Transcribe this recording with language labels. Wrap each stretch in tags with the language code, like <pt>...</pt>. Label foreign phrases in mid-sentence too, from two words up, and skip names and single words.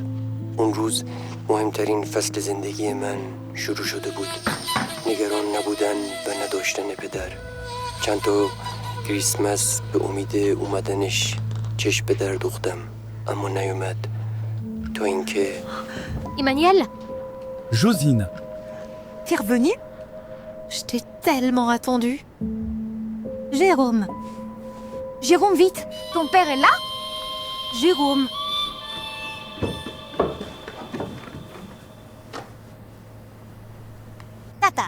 <fa>اون روز مهمترین فصل زندگی من شروع شده بود. نگران نبودن و نداشتن پدر. چند تا کریسمس به امید اومدنش چشم به در دوختم، اما نیومد. تا اینکه</fa> <fr>Emmanuel, Josine, t'es revenu? Je t'ai tellement attendu. Jérôme. Jérôme, vite. Ton père est là? Jérôme. Tata.</fr>